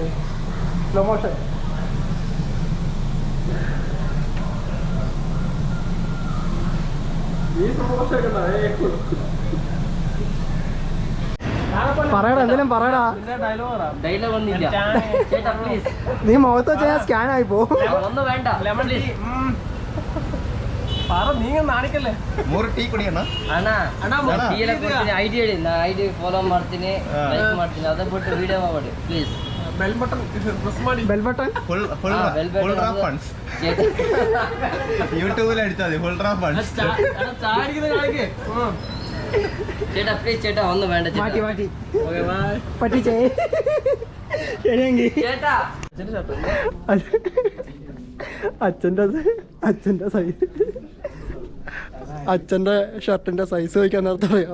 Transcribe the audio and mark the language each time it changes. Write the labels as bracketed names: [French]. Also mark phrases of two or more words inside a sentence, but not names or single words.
[English] slow motion. [Malayalam] പറയടാ, എന്തെങ്കിലും പറയടാ. നീ മുഖത്ത് വെച്ചാൽ ഞാൻ സ്കാൻ ആയി പോകും. ഒന്നും വേണ്ട. [Kannada] ನಾಣಿಕಲ್ಲೇ 3 ಟೀ ಕುಡಿಯೋಣ ಅಣ್ಣ ಅಣ್ಣ ಟೀ ಎಲ್ಲ ಕೊಡ್ತೀನಿ. ಐಡಿ ಹೇಳಿ, ನಾ [English] ID follow [Kannada] ಮಾಡ್ತೀನಿ, ಲೈಕ್ ಮಾಡ್ತೀನಿ. ಅದ ಬಿಟ್ಟು ವಿಡಿಯೋ ಮಾಡಿ ಪ್ಲೀಸ್. [English] bell button press ಮಾಡಿ. bell button full drop funds [Malayalam] യൂട്യൂബിൽ അടിച്ചാൽ മതി. [English] full drop funds. [Malayalam] ചേട്ടാ പ്ലീസ് ചേട്ടാ, ഒന്നും വേണ്ട മാറ്റി മാറ്റി പറ്റിച്ചേ. ശരിയെങ്കിൽ ചേട്ടാ അച്ഛൻ്റെ ഷർട്ടിന്റെ സൈസ് ചോദിക്കാൻ നേരത്തെ പറയാം.